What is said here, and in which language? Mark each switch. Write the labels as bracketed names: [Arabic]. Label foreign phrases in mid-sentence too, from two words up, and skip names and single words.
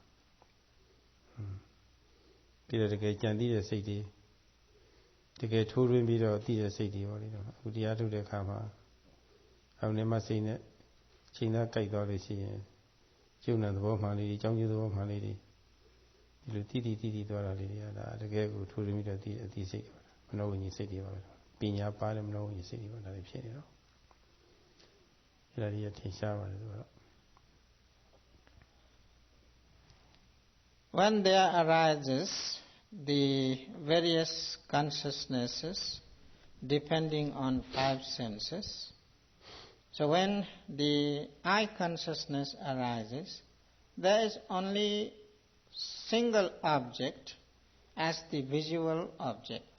[Burmese] ပြီးတော့တကယ်ကြံသိတဲ့စိတ်တွေတကယ်ထိုးထွင်းပြီးတော့သိတဲ့စိတ်တွေပေါ့လေတော့အခုတရားထုတ်တဲ့အခါမှာအောင်နေမစိတ်နဲ့ချိန်သားကြိုက်သွားလို့ရှိရင်ကျုံတဲ့သဘောမှန်လေးတွေအကြောင်းကျသဘောမှန်လေးတွေဒီလိုတိသွားတာလေးတွေကဒါတကယ်ကိုထိုးထွင်းပြီးတော့သိတဲ့အသိစိတ်တွေပါမနောဝိညာဉ်စိတ်တွေပါပဲပညာပါတဲ့မနှောဝင်စိတ်တွေပေါ့ဒါတွေဖြစ်နေတော့အဲ့ဒါကြီးထင်ရှားပါတယ်သူကတော့ [English] When there arises the various consciousnesses depending on five senses, so when the eye consciousness arises, there is only single object as the visual object.